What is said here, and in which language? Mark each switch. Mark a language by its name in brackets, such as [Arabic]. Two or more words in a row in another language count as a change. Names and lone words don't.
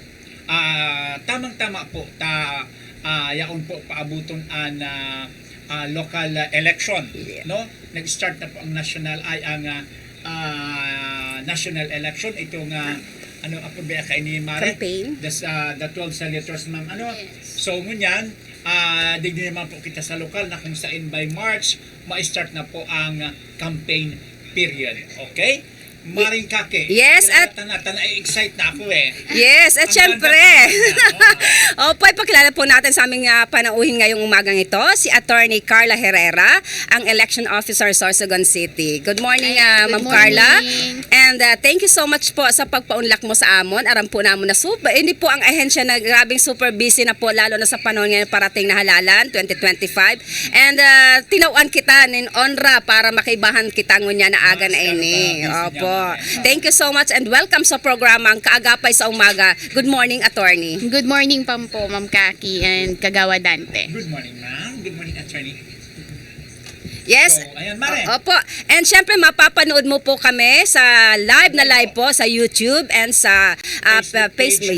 [Bikol] Tamang-tama po yaon po paabuton an local election, no? [Filipino] Nag-start na po ang national national election itong ano apo ba kay ni Mare Campaign. [English] The 12 senators [Bikol] ma'am so ngunyan digdi naman po kita sa lokal na kung saan by March ma-start na po ang [English] campaign period. [Bikol] Okay? Maring Kake. [English] Yes, at [Filipino] excite na ako [English] Yes, at [Filipino] Ang syempre. ganda Opo, ipakilala po natin sa aming panauhin ngayong umagang ito, si Attorney Carla Herrera, ang Election Officer Sorsogon City. [English] Good morning, Ma'am Carla. And thank you so much po [Bikol] sa pagpaunlak mo sa amon. Aram po namon [Filipino] na hindi po ang ahensya na grabing super busy na po, lalo na sa panahon ngayon parating na halalan, 2025. [Bikol] And tinawan kita nin onra para makaibahan kita ngunya na aga na ini. [Filipino] Opo. [English] Thank you so much and welcome [Filipino] sa programang Kaagapay sa Umaga. [English] Good morning, Attorney. Good morning po, Ma'am Kaki and Kagawa Dante. Good morning, ma'am. Good morning, attorney. Yes. [Filipino] So, ayan, Mare. Opo. And syempre, mapapanood mo po kami sa live po sa YouTube and sa Facebook.